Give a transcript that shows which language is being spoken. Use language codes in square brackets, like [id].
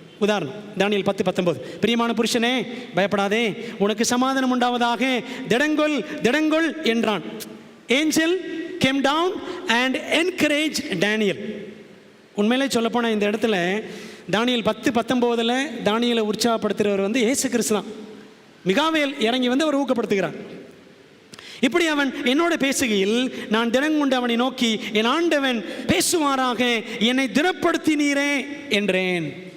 [ta] உதாரணம், தானியேல் 10:19, பிரியமான புருஷனே பயப்படாதே, உனக்கு சமாதானம் உண்டாவதாக, திடங்கொள் திடங்கொள் என்றான். [en] Angel came down and encouraged Daniel. [ta] உண்மையிலே சொல்லப்போனால் இந்த இடத்துல தானியேல் 10:19 தானியேலை உற்சாகப்படுத்துகிறவர் வந்து இயேசு கிறிஸ்து தான். மிகாவேல் இறங்கி வந்து அவர் ஊக்கப்படுத்துகிறார். இப்படி அவன் என்னோட பேசுகையில் நான் தினங்கொண்டு அவனை நோக்கி, என் ஆண்டவன் பேசுவாராக, என்னை திடப்படுத்தினீரே என்றேன்.